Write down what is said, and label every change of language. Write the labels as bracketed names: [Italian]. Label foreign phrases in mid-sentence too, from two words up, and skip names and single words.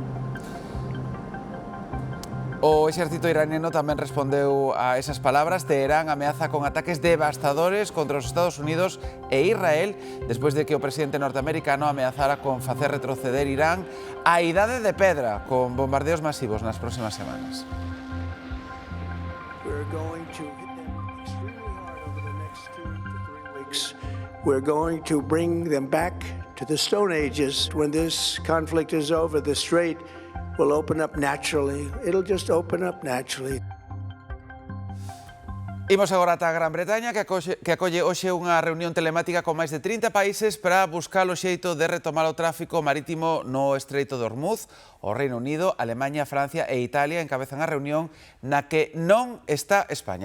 [Galician] O exército iraniano tamén respondeu a esas palabras. Teherán ameaza con ataques devastadores contra os Estados Unidos e Israel despois de que o presidente norteamericano ameazara con facer retroceder Irán á idade de pedra con bombardeos masivos nas próximas semanas. [English] We're going to bring them back to the Stone Ages. When this conflict is over, the Strait will open up naturally. It'll just open up naturally. [Galician] Imos agora ata a Gran Bretaña, que acolle hoxe unha reunión telemática con máis de 30 países para buscar o xeito de retomar o tráfico marítimo no Estreito de Hormuz. O Reino Unido, Alemanha, Francia e Italia encabezan a reunión na que non está España.